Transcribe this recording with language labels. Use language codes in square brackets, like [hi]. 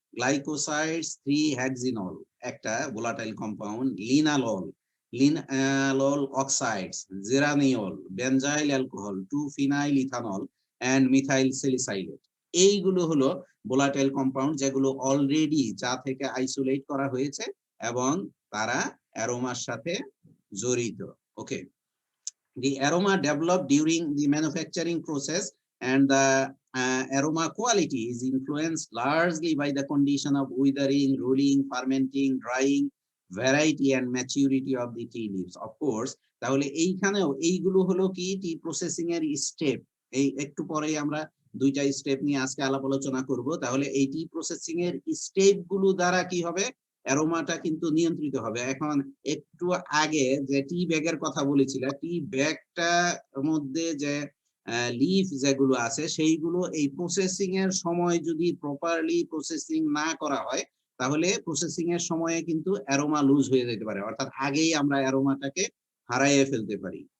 [bn] Glycosides 3-হেক্সিনল একটা volatile compound, লিনালল oxides, জেরানিয়ল, benzyl alcohol, 2-ফিনাইল ethanol and methyl salicylate, এইগুলো হলো volatile compound যেগুলো অলরেডি চা থেকে আইসোলেট করা হয়েছে এবং তারা অ্যারোমার সাথে জড়িত। [en] Okay, the aroma developed during the manufacturing process and the aroma quality is influenced largely by the condition of withering, rolling, fermenting, drying, variety and maturity of the tea leaves. [bn] Of course, তাহলে এইখানেও এইগুলো হলো কি টি processing এর step. এই একটু পরেই আমরা দুইটা স্টেপ নিয়ে আজকে আলাপ আলোচনা করব। তাহলে এই টি প্রসেসিং এর স্টেপ গুলো দ্বারা কি হবে, অ্যারোমাটা কিন্তু নিয়ন্ত্রিত হবে। এখন একটু আগে যে টি ব্যাগের কথা বলেছিলাম, টি ব্যাগটার মধ্যে যে লিফ যেগুলো আছে সেইগুলো এই প্রসেসিং এর সময় যদি প্রপারলি প্রসেসিং না করা হয় তাহলে প্রসেসিং এর সময়ে কিন্তু অ্যারোমা লুজ হয়ে যেতে পারে, অর্থাৎ আগেই আমরা অ্যারোমাটাকে হারাইয়ে ফেলতে পারি।